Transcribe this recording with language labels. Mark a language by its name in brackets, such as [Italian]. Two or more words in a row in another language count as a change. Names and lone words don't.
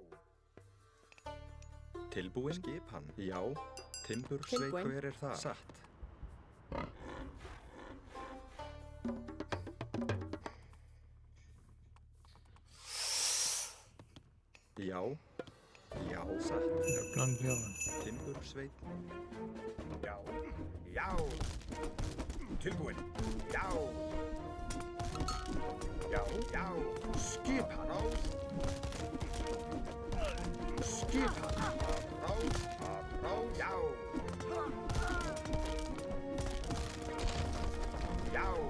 [Icelandic] Tilbúinn. Skipan. Já. Timbursveit. Tilbúinn. Hver er það? Satt. Já. Já. Satt. [French] Il y a plein de verres là. [Icelandic] Timbursveit. Já. Já. Tilbúinn. Já. Já. Já. Skipan. Rás. Skipan. Að rás. Að rás. Já. Já.